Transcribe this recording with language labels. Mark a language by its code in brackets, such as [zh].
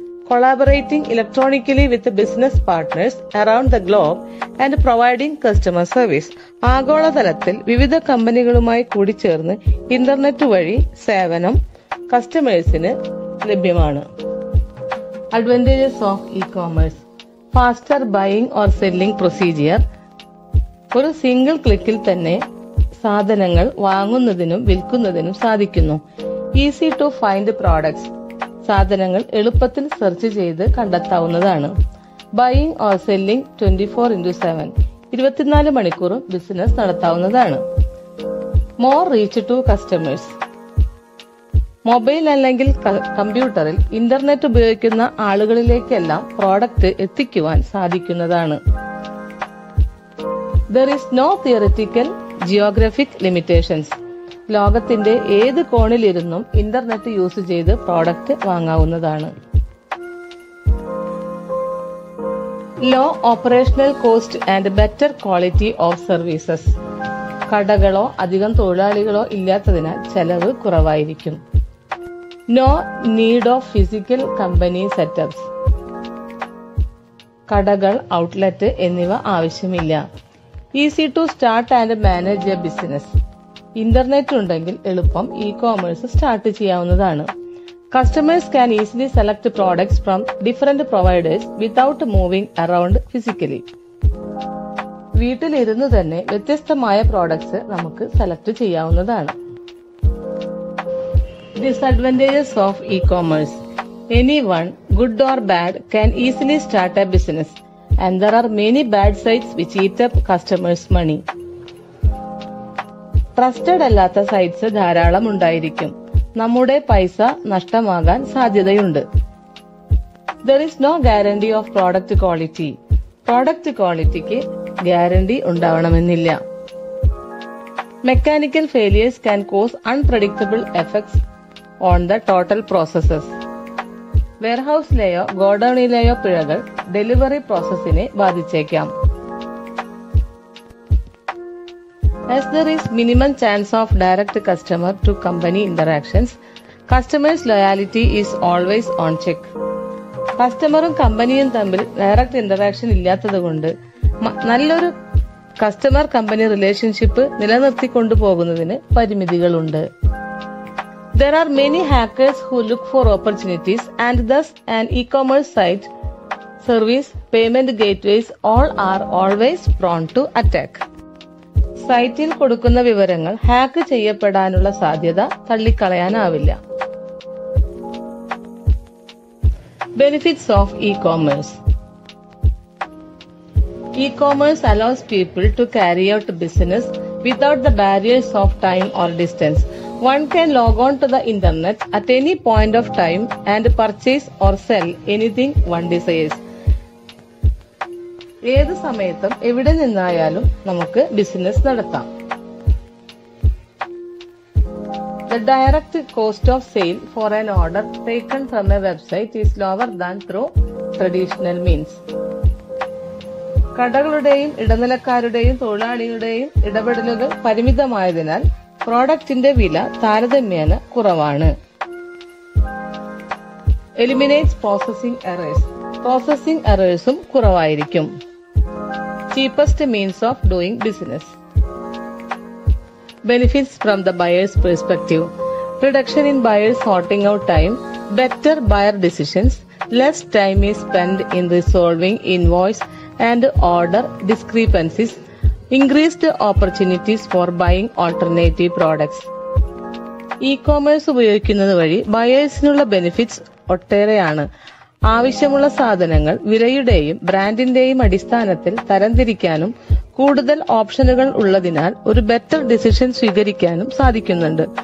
[en] Collaborating electronically with business partners around the globe and providing customer service. [ml] ആഗോളതലത്തിൽ വിവിധ കമ്പനികളുമായി കൂടിച്ചേർന്ന് ഇന്റർനെറ്റ് വഴി സേവനം കസ്റ്റമേഴ്സിന് ലഭ്യമാണ്. [en] Advantages of e-commerce. Faster buying or selling procedure. [ml] ഒരു സിംഗിൾ ക്ലിക്കിൽ തന്നെ സാധനങ്ങൾ വാങ്ങുന്നതിനും വിൽക്കുന്നതിനും സാധിക്കുന്നു. [en] Easy to find products. [ml] സാധനങ്ങൾ എളുപ്പത്തിൽ സെർച്ച് ചെയ്ത് കണ്ടെത്താവുന്നതാണ്. [en] buying or selling [ml] 24/7. 24 മണിക്കൂറും ബിസിനസ് നടത്താവുന്നതാണ്. [en] More reach to customers. [ml] Mobile അല്ലെങ്കിൽ കമ്പ്യൂട്ടറിൽ ഇന്റർനെറ്റ് ഉപയോഗിക്കുന്ന ആളുകളിലേക്കെല്ലാം പ്രോഡക്റ്റ് എത്തിക്കുവാൻ സാധിക്കുന്നതാണ്. [en] There is no theoretical geographic limitations. [ml] ലോകത്തിന്റെ ഏത് കോണിലിരുന്നും ഇന്റർനെറ്റ് യൂസ് ചെയ്ത് product വാങ്ങാവുന്നതാണ്. [en] Low operational cost and better quality of services. [ml] കടകളോ അധികം തൊഴിലാളികളോ ഇല്ലാത്തതിനാൽ ചെലവ് കുറവായിരിക്കും. [en] No need of physical company setups. [ml] കടകൾ, ഔട്ട്ലെറ്റ് എന്നിവ ആവശ്യമില്ല. [en] Easy to start and manage a business. [ml] Internet ഉണ്ടെങ്കിൽ എളുപ്പം ഇ-കോമേഴ്സ് സ്റ്റാർട്ട് ചെയ്യാവുന്നതാണ്. [en] Customers can easily select products from different providers without moving around physically. [ml] വീട്ടിലിരുന്ന് തന്നെ വ്യത്യസ്തമായ പ്രോഡക്ട്സ് നമുക്ക് സെലക്ട് ചെയ്യാവുന്നതാണ്. [en] Disadvantages of e-commerce. Anyone, good or bad, can easily start a business, and there are many bad sites which eat up customers' money. [ml] Trusted അല്ലാത്ത sites ധാരാളം ഉണ്ടായിരിക്കും. നമ്മുടെ പൈസ നഷ്ടമാകാൻ സാധ്യതയുണ്ട്. [en] There is no guarantee of product quality. [ml] Product ക്വാളിറ്റിക്ക് guarantee ഉണ്ടാവണമെന്നില്ല. [en] Mechanical failures can cause unpredictable effects on the total processes. [ml] വെയർഹൌസിലെയോ ഗോഡൌണിലെയോ പിഴകൾ delivery പ്രോസസ്സിനെ ബാധിച്ചേക്കാം. [en] As there is minimum chance of direct customer to company interactions, customers' loyalty is always on check. [ml] കസ്റ്റമറും കമ്പനിയും തമ്മിൽ direct interaction ഇല്ലാത്തതുകൊണ്ട് നല്ലൊരു customer company relationship നിലനിർത്തിക്കൊണ്ടുപോകുന്നതിന് പരിമിതികളുണ്ട്. [en] There are many hackers who look for opportunities, and thus an e-commerce site, service, payment gateways all are always prone to attack. [ml] സൈറ്റിൽ കൊടുക്കുന്ന വിവരങ്ങൾ hack ചെയ്യപ്പെടാനുള്ള സാധ്യത തള്ളിക്കളയാനാവില്ല. [en] Benefits of e-commerce. E-commerce allows people to carry out business without the barriers of time or distance. One can log on to the internet at any point of time and purchase or sell anything one desires. [ml] ഏത് സമയത്തും എവിടെ നിന്നായാലും നമുക്ക് business നടത്താം. [en] The direct cost of sale for an order taken from a website is lower than through traditional means. [ml] കടകളുടെയും ഇടനിലക്കാരുടെയും തൊഴിലാളികളുടെയും ഇടപെടലുകൾ പരിമിതമായതിനാൽ പ്രോഡക്റ്റിന്റെ വില താരതമ്യേന കുറവാണ്. [en] Eliminates processing errors. Processing എറേഴ്സും [ml] കുറവായിരിക്കും. [en] Cheapest means of doing business. Benefits from the buyer's perspective. Reduction in buyers sorting out time, better buyer decisions, less time is spent in resolving invoice and order discrepancies, increased opportunities for buying alternative products. [ml] E-commerce ഉപയോഗിക്കുന്നത് വഴി ബയേഴ്സിനുള്ള benefits ഒട്ടേറെയാണ്. ആവശ്യമുള്ള സാധനങ്ങൾ വിലയുടെയും ബ്രാൻഡിന്റെയും അടിസ്ഥാനത്തിൽ തരംതിരിക്കാനും കൂടുതൽ ഓപ്ഷനുകൾ ഉള്ളതിനാൽ ഒരു better decision സ്വീകരിക്കാനും സാധിക്കുന്നുണ്ട്.